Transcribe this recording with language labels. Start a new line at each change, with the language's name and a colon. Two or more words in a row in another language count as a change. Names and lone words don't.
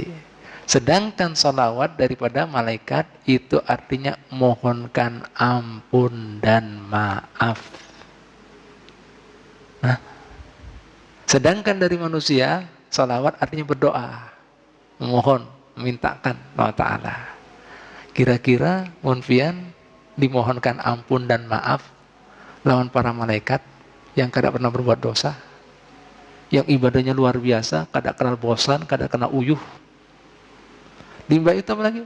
Indonesian: Sedangkan salawat daripada malaikat itu artinya mohonkan ampun dan maaf. Nah, sedangkan dari manusia, salawat artinya berdoa, memohon, memintakan Allah Ta'ala. Kira-kira Munfian dimohonkan ampun dan maaf lawan para malaikat yang kada pernah berbuat dosa, yang ibadahnya luar biasa, kada kenal bosan, kada kenal uyuh.
Banjar: Dimba itu apa lagi?